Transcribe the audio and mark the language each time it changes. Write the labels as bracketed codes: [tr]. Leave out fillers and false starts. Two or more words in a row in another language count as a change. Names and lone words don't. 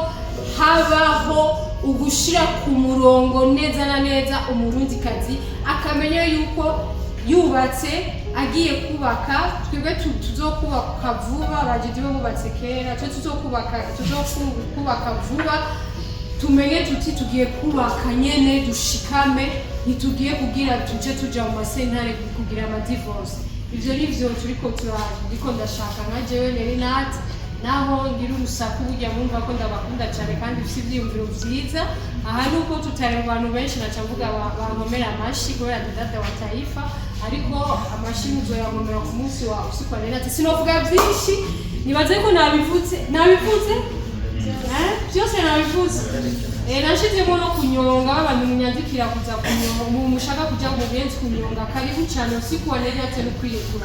[rn] habaho ugushira ku murongo neza na neza umurundikazi akamenya yuko yubatse agiye kubaka, twebwe tuzokubaka vuba, bagiye bubatse kera, twe tuzokubaka vuba, tumenye tuti tugiye kubaka nyene dushikame, ntitugiye kugira tuje tuja mu masentare kugira ama divorce. Ivyo nivyo turiko ndashaka nka jewe Nerinat, naho ngira urusaku burya mwumva ko ndabakunda cyane kandi ufite ivyiyumviro vyiza. Aha nuko tutari abantu benshi naca mvuga bankomera amashi kubera dada wa taifa, ariko amashi muzoyankomera ku munsi wa usiku wa Nerinat. Sinovuga vyinshi, nibaze ko nabivuze byose nabivuze. Nashizemo no kunyonga, abantu munyandikira kuza kunyonga, mushaka kuja mu Buyenzi kunyonga, karibu cyane usiku wa Nerinat no kwirekura.